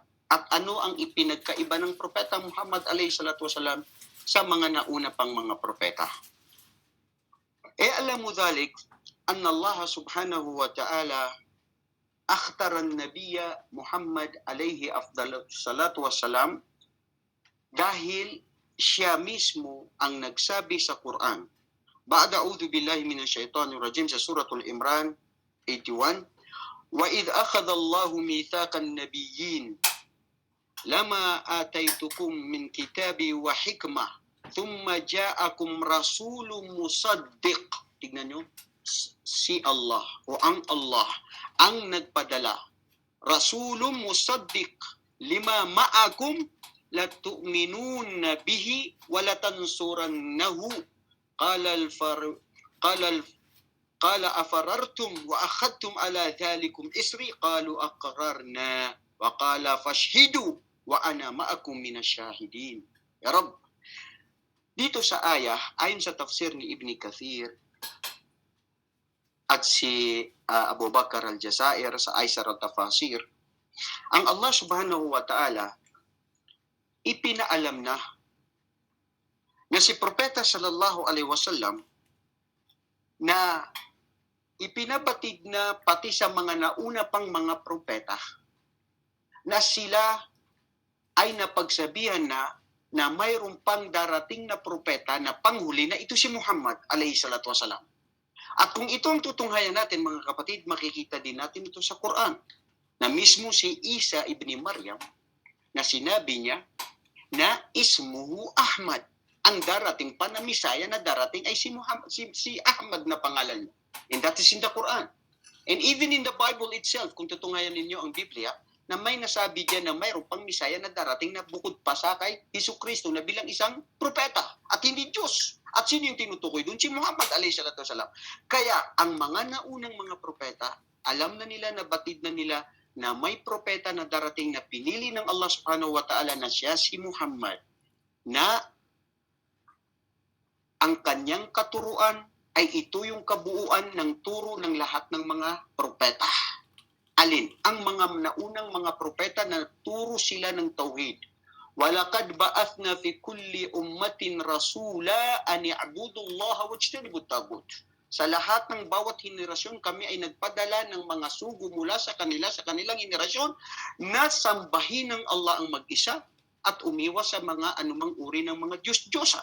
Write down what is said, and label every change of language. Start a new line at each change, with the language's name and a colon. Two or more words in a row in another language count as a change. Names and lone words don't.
Filipino: At ano ang ipinagkaiba ng propeta Muhammad
Arabic: عليه الصلاة والسلام
Filipino: sa mga nauna pang mga propeta? Alam mo
Arabic: ذلك أن الله سبحانه وتعالى اختار النبي محمد عليه أفضل الصلاة والسلام
Filipino: dahil siya mismo ang nagsabi sa Quran.
Arabic: بعد أعوذ بالله من الشيطان الرجيم sa سورة آل عمران 81 وإذ أخذ الله ميثاق النبيين لما آتيتكم من كتاب وحكمة ثم جاءكم رسول مصدق.
Filipino: Tignan nyo, si Allah o ang Allah ang nagpadala.
Arabic: رسول مصدق لما معكم لتؤمنن به ولتنصرنه. قال أأقررتم وأخذتم على ذلكم إصري قالوا أقررنا قال فاشهدوا وأنا معكم من الشاهدين. يا رب,
Filipino: dito sa ayah, ayon sa tafsir ni Ibn Kathir at si Abu Bakar al-Jazair sa Aisar al-Tafasir, ang Allah
Arabic: سبحانه وتعالى
Filipino: ipinaalam na si propeta
Arabic: صلى الله عليه وسلم
Filipino: na ipinabatid na pati sa mga nauna pang mga propeta na sila ay napagsabihan na mayroon pang darating na propeta na panghuli na ito si Muhammad
Arabic: عليه الصلاة والسلام.
Filipino: At kung ito ang tutunghayan natin mga kapatid, makikita din natin ito sa Quran na mismo si Isa ibn Maryam na sinabi niya na
Arabic: اسمه أحمد.
Filipino: Ang darating pa na Misaya na darating ay si Muhammad, si Ahmad na pangalan niya.
English: And that is in the Quran. And even in the Bible itself,
Filipino: kung tutunghayan ninyo ang Biblia, na may nasabi diyan na mayroon pang Misaya na darating na bukod pa sa kay Jesucristo na bilang isang propeta at hindi Diyos. At sino yung tinutukoy doon? Si Muhammad
Arabic: عليه الصلاة والسلام.
Filipino: Kaya ang mga naunang mga propeta, alam na nila, nabatid na nila na may propeta na darating na pinili ng Allah
Arabic: سبحانه وتعالى
Filipino: na siya si Muhammad, na ang kanyang katuruan ay ito yung kabuuan ng turo ng lahat ng mga propeta. Alin? Ang mga naunang mga propeta na turo sila ng tauhid.
Arabic: ولقد بعثنا في كل أمة رسولا أن اعبدوا الله واجتنبوا الطاغوت.
Filipino: Sa lahat ng bawat henerasyon kami ay nagpadala ng mga sugo mula sa kanilang henerasyon na sambahin ng Allah ang mag-isa at umiwas sa mga anumang uri ng mga Diyos-Diyosan.